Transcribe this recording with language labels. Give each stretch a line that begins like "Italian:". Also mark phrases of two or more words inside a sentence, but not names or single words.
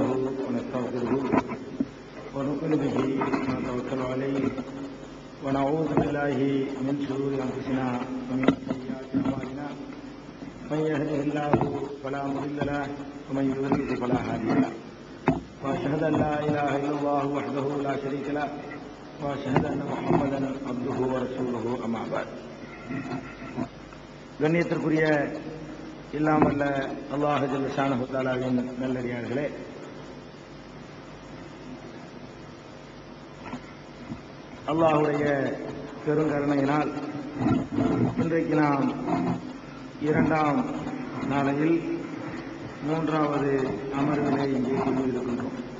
Arabic: ونستغفره ونؤمن به ونتوكل عليه ونعوذ بالله من شرور انفسنا ومن سيئات اعمالنا من يهده الله فلا مضل له ومن يضلل فلا هادي له أشهد أن لا إله إلا الله وحده لا شريك له وأشهد أن محمدا عبده ورسوله أما بعد.
Tamil: கண்ணியத்திற்குரிய இல்லாமல்ல அல்லாஹ்
Arabic: جل شأنه
Tamil: தஆலாவின் நல்லடியார்களே, அல்லாஹுடைய பெருங்கருணையினால் இன்றைக்கு நாம் இரண்டாம் நாளையில் மூன்றாவது அமர்வினை இங்கே கொண்டிருக்கின்றோம்.